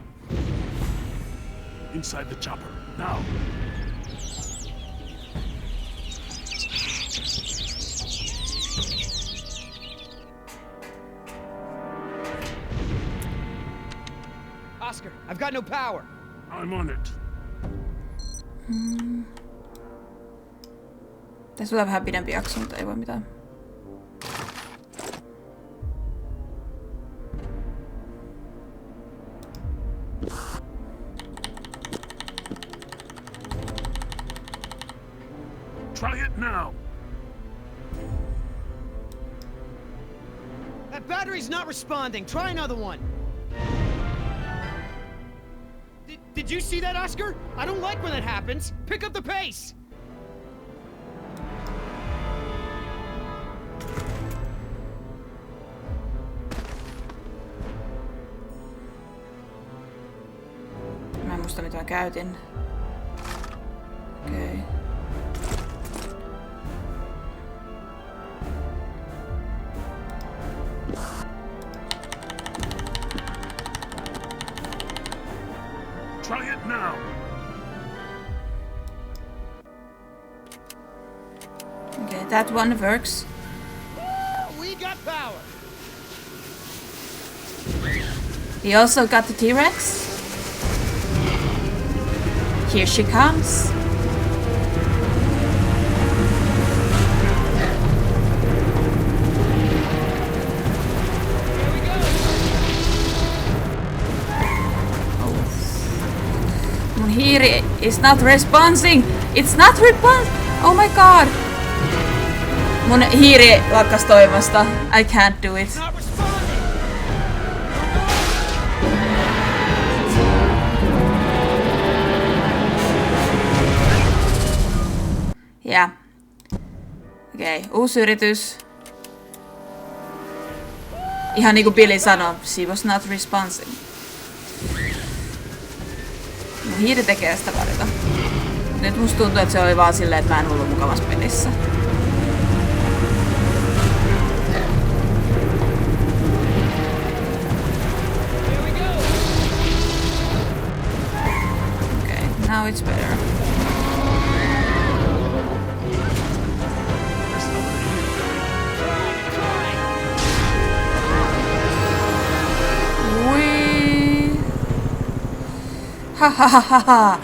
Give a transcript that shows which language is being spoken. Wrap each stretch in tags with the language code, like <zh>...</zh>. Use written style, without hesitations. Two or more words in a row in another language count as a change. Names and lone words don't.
<en>Inside the chopper, now. Oscar, I've got no power. I'm on it.</en> <fi>Tässä tulee vähän pidempi jakso, mutta ei voi mitään.</fi> <en>Try it now. That battery's not responding. Try another one. Did you see that, Oscar? I don't like when that happens. Pick up the pace.</en> <fi>Mä en muista mitä mä käytin. Okei.</fi> <en>Okay. Try it now. Okay, that one works. We got power. We also got the T-Rex. Here she comes. Here we go.</en> <fi>Mun hiiri</fi> <en>is not responding. It's not responding. Oh my god.</en> <fi>Mun hiiri lakkas toimasta.</fi> <en>I can't do it. Not responding. Yeah.</en> <fi>Okei, uusi yritys. Ihan niinku Billy sanoi,</fi> <en>she was not responding.</en> <fi>hiiri tekee sitä valita. Nyt musta tuntuu, että se oli vaan silleen, että mä en ollut mukavassa pelissä.</fi> <en>Okay, now it's better. Ha ha ha ha ha!</en>